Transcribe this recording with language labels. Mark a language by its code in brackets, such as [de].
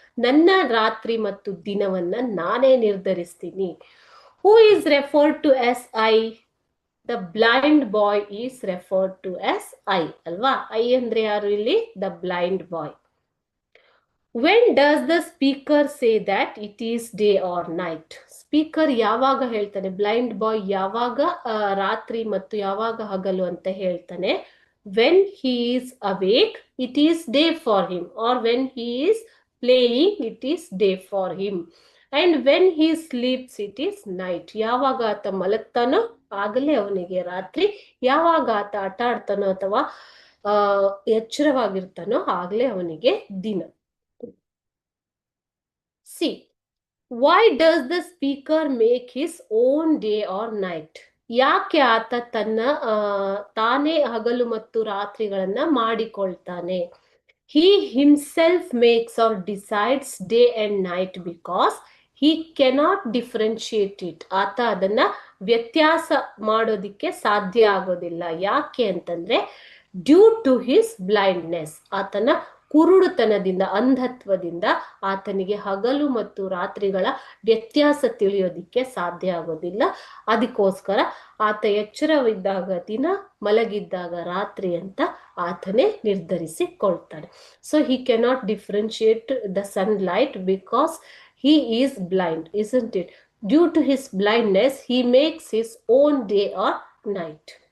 [kn] ನನ್ನ ರಾತ್ರಿ ಮತ್ತು ದಿನವನ್ನ ನಾನೇ ನಿರ್ಧರಿಸ್ತೀನಿ. [en] Who is referred to as I? The blind boy is referred to as I. [kn] ಅಲ್ವಾ? I ಅಂದ್ರೆ ಯಾರು ಇಲ್ಲಿ? [en] The blind boy. When does the speaker say that it is day or night? [kn] Speaker ಯಾವಾಗ ಹೇಳ್ತಾನೆ? ಬ್ಲೈಂಡ್ ಬಾಯ್ ಯಾವಾಗ ರಾತ್ರಿ ಮತ್ತು ಯಾವಾಗ ಹಗಲು ಅಂತ ಹೇಳ್ತಾನೆ? [en] When he is awake, it is day for him. Or when he is playing, it is day for him. And when he sleeps, it is night. [kn] ಯಾವಾಗ ಆತ ಮಲಗ್ತಾನೋ ಆಗಲೇ ಅವನಿಗೆ ರಾತ್ರಿ, ಯಾವಾಗ ಆತ ಆಟ ಆಡ್ತಾನೋ ಅಥವಾ ಎಚ್ಚರವಾಗಿರ್ತಾನೋ ಆಗಲೇ ಅವನಿಗೆ ದಿನ. [en] See, why does the speaker make his own day or night? [kn] ಯಾಕೆ ಆತ ತನ್ನ ತಾನೇ ಹಗಲು ಮತ್ತು ರಾತ್ರಿಗಳನ್ನ ಮಾಡಿಕೊಳ್ತಾನೆ? [en] He himself makes or decides day and night because he cannot differentiate it. [kn] ಆತ ಅದನ್ನ ವ್ಯತ್ಯಾಸ ಮಾಡೋದಿಕ್ಕೆ ಸಾಧ್ಯ ಆಗೋದಿಲ್ಲ. ಯಾಕೆ ಅಂತಂದ್ರೆ [en] due to his blindness, [kn] ಆತನ ಕುರುಡುತನದಿಂದ, ಅಂಧತ್ವದಿಂದ ಆತನಿಗೆ ಹಗಲು ಮತ್ತು ರಾತ್ರಿಗಳ ವ್ಯತ್ಯಾಸ ತಿಳಿಯೋದಿಕ್ಕೆ ಸಾಧ್ಯ ಆಗೋದಿಲ್ಲ. ಅದಕ್ಕೋಸ್ಕರ ಆತ ಎಚ್ಚರವಿದ್ದಾಗ ದಿನ, ಮಲಗಿದ್ದಾಗ ರಾತ್ರಿ ಅಂತ ಆತನೇ ನಿರ್ಧರಿಸಿಕೊಳ್ತಾನೆ. [en] So he cannot differentiate the sunlight because he is blind, isn't it? Due to his blindness, he makes his own day or night.